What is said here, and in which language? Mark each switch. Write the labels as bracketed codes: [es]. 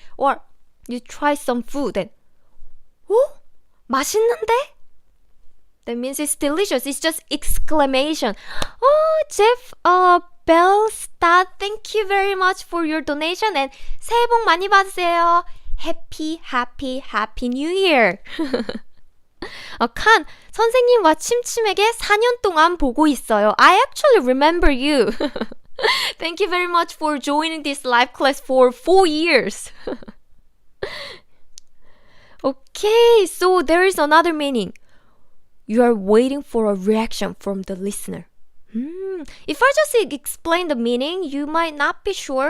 [en] Or you try some food and, [ko] 맛있는데? [en] That means it's delicious. It's just exclamation. Jeff, Bellstar, thank you very much for your donation and [ko] 새해 복 많이 받으세요. [en] Happy, happy, happy New Year. [ko] 칸, 선생님과 침침에게 4년 동안 보고 있어요. [en] I actually remember you. Thank you very much for joining this live class for 4 years. Okay, so there is another meaning. You are waiting for a reaction from the listener. If I just explain the meaning, you might not be sure.